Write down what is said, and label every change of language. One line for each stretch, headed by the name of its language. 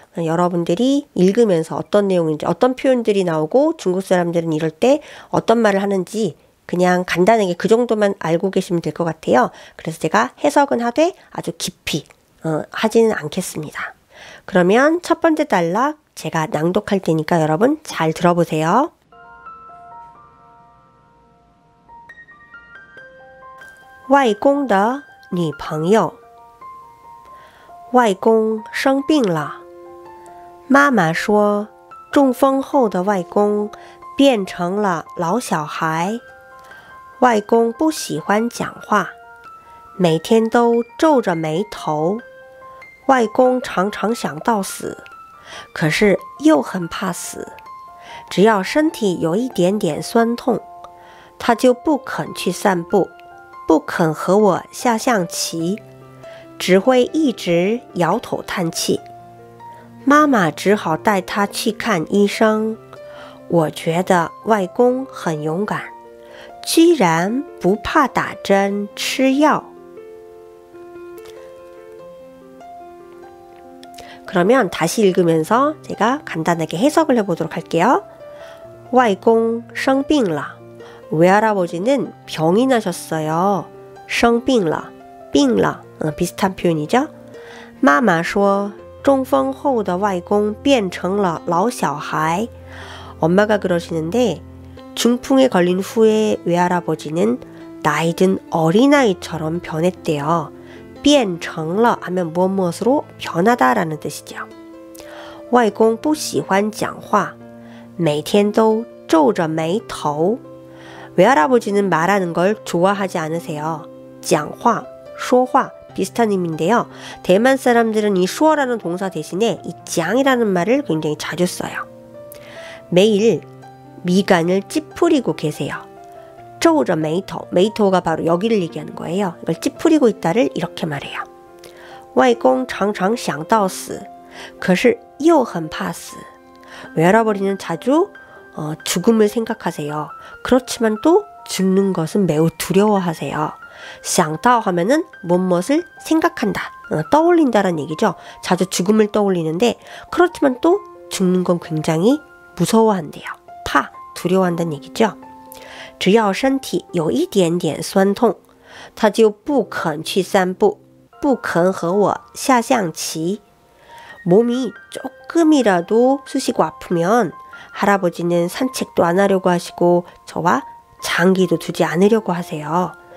Korean: 여러분들이 읽으면서 어떤 내용인지 어떤 표현들이 나오고 중국 사람들은 이럴 때 어떤 말을 하는지 그냥 간단하게 그 정도만 알고 계시면 될 것 같아요. 그래서 제가 해석은 하되 아주 깊이 하지는 않겠습니다. 그러면 첫 번째 단락 제가 낭독할 테니까 여러분 잘 들어보세요.
Chinese: 外公的女朋友外公生病了妈妈说中风后的外公变成了老小孩外公不喜欢讲话每天都皱着眉头外公常常想到死可是又很怕死只要身体有一点点酸痛他就不肯去散步不肯和我下象棋只会一直摇头叹气妈妈只好带他去看医生我觉得外公很勇敢居然不怕打针吃药
Korean: 그러면 다시 읽으면서 제가 간단하게 해석을 해보도록 할게요.
Chinese: 外公生病了
Korean: 외할아버지는 병이 나셨어요. 生病了 病了 비슷한 표현이죠.
Chinese: 妈妈说中风后的外公变成了老小孩
Korean: 엄마가 그러시는데 중풍에 걸린 후에 외할아버지는 나이 든 어린아이처럼 변했대요. 变成了 하면 무엇으로 변하다라는 뜻이죠.
Chinese: 外公不喜欢讲话每天都皱着眉头
Korean: 외할아버지는 말하는 걸 좋아하지 않으세요. 讲话, 说话 비슷한 의미인데요. 대만 사람들은 이 슈어라는 동사 대신에 이 짱이라는 말을 굉장히 자주 써요. 매일 미간을 찌푸리고 계세요. 皱着眉头, 眉头가 바로 여기를 얘기하는 거예요. 이걸 찌푸리고 있다를 이렇게 말해요.
Chinese: 外公常常想到死可是又很怕死
Korean: 외할아버지는 자주 죽음을 생각하세요. 그렇지만 또 죽는 것은 매우 두려워하세요. 想到 하면은 무엇을 생각한다, 떠올린다라는 얘기죠. 자주 죽음을 떠올리는데 그렇지만 또 죽는 건 굉장히 무서워한대요. 파, 두려워한다는 얘기죠.
Chinese: 只要身体有一点点酸痛他就不肯去散步不肯和我下象棋
Korean: 몸이 조금이라도 쑤시고 아프면 할아버지는 산책도 안 하려고 하시고 저와 장기도 두지 않으려고 하세요.